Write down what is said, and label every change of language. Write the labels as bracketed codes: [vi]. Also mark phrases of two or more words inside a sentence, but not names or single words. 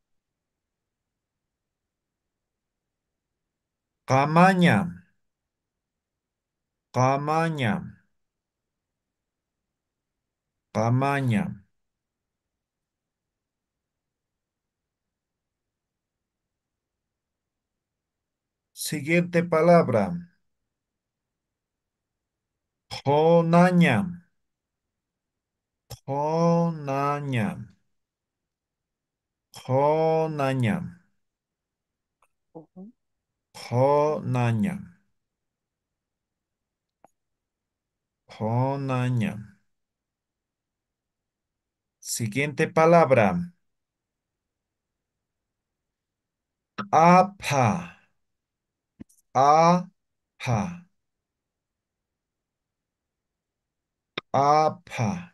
[ay] Camaña, camaña, camaña. [es] Siguiente palabra. [ay] Jonaña, jonaña, jonaña, Ujú. jonaña, jonaña. [es] Siguiente palabra. [ay] Apa, apa, apa.